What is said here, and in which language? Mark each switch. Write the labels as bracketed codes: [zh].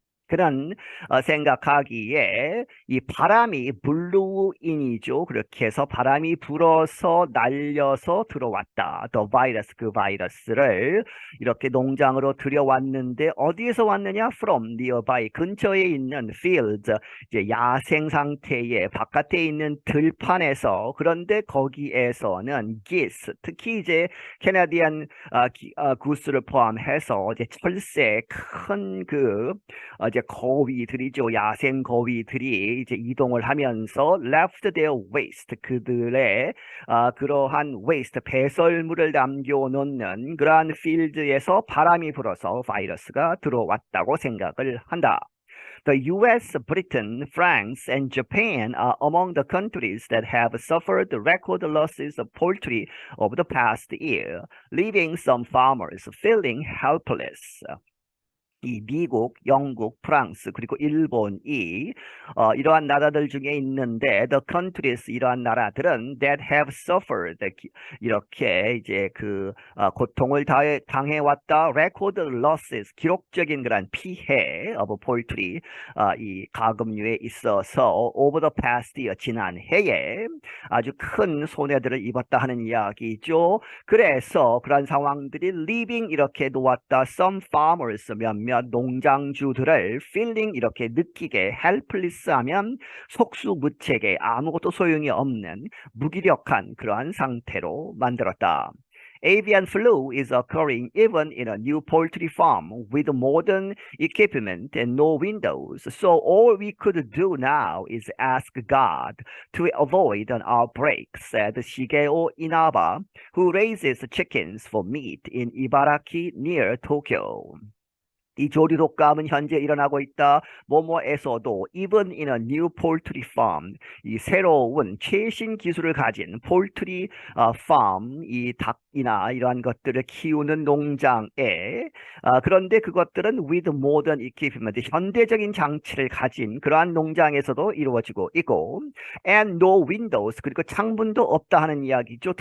[ko] 그런 생각하기에 이 바람이 블루인이죠. 그렇게 해서 바람이 불어서 날려서 들어왔다. [en] The virus, [ko] 그 바이러스를 이렇게 농장으로 들여왔는데 어디에서 왔느냐? [en] From nearby, [ko] 근처에 있는 fields, 이제 야생 상태의 바깥에 있는 들판에서 그런데 거기에서는 geese, 특히 이제 캐나디안 구스를 포함해서 이제 철새 큰 이제 거위들이죠. 야생 거위들이 이제 이동을 하면서 [en] left their waste [ko] 그들의 그러한 waste 배설물을 남겨놓는 그러한 필드에서 바람이 불어서 바이러스가 들어왔다고 생각을 한다. [en] The US, Britain, France, and Japan are among the countries that have suffered record losses of poultry over the past year, leaving some farmers feeling helpless. [ko] 이 미국, 영국, 프랑스 그리고 일본이 이러한 나라들 중에 있는데 [en] the countries [ko] 이러한 나라들은 [en] that have suffered [ko] 이렇게 이제 고통을 당해왔다 [en] record losses [ko] 기록적인 그런 피해 [en] of poultry [ko] 이 가금류에 있어서 [en] over the past year [ko] 지난 해에 아주 큰 손해들을 입었다 하는 이야기죠. 그래서 그런 상황들이 leaving 이렇게 놓았다 [en] some farmers [ko] 몇몇 농장주들을 feeling 이렇게 느끼게 helpless 하면 속수무책에 아무것도 소용이 없는 무기력한 그러한 상태로 만들었다. [en] Avian flu is occurring even in a new poultry farm with modern equipment and no windows. So all we could do now is ask God to avoid an outbreak, said Shigeo Inaba, who raises chickens for meat in Ibaraki near Tokyo. [ko] 이 조류 독감은 현재 일어나고 있다. 뭐뭐에서도 [en] even in a new poultry farm [ko] 이 새로운 최신 기술을 가진 폴트리 farm 이 닭이나 이러한 것들을 키우는 농장에 그런데 그것들은 [en] with modern equipment [ko] 현대적인 장치를 가진 그러한 농장에서도 이루어지고 있고 [en] and no windows [ko] 그리고 창문도 없다 하는 이야기죠.